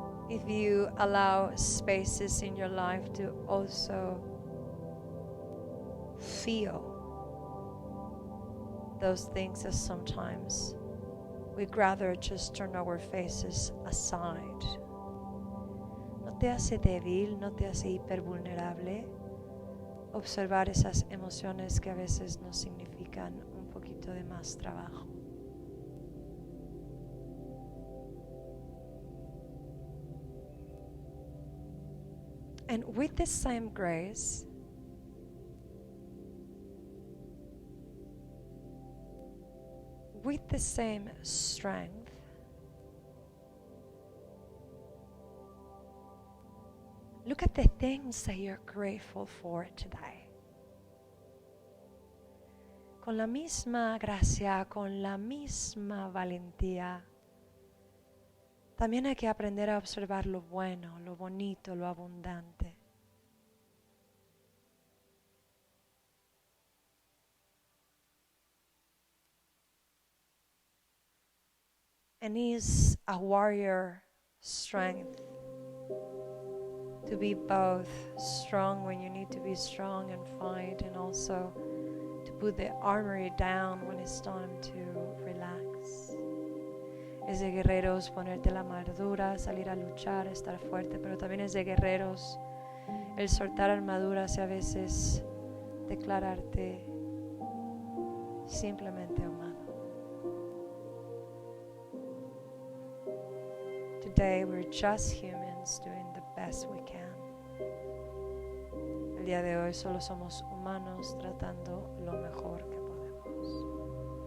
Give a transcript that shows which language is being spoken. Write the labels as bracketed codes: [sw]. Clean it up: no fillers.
[en] If you allow spaces in your life to also feel those things that sometimes we'd rather just turn our faces aside. [es] No te hace débil, no te hace hipervulnerable observar esas emociones que a veces nos significan un poquito de más trabajo. [en] And with the same grace, with the same strength, look at the things that you're grateful for today. [es] Con la misma gracia, con la misma valentía, también hay que aprender a observar lo bueno, lo bonito, lo abundante. [en] And is a warrior strength to be both strong when you need to be strong and fight, and also to put the armory down when it's time to relax. [es] Es de guerreros ponerte la armadura, salir a luchar, estar fuerte, pero también es de guerreros el soltar armaduras y a veces declararte simplemente humano. [en] Today we're just humans doing the best we can. [es] El día de hoy solo somos humanos tratando lo mejor que podemos.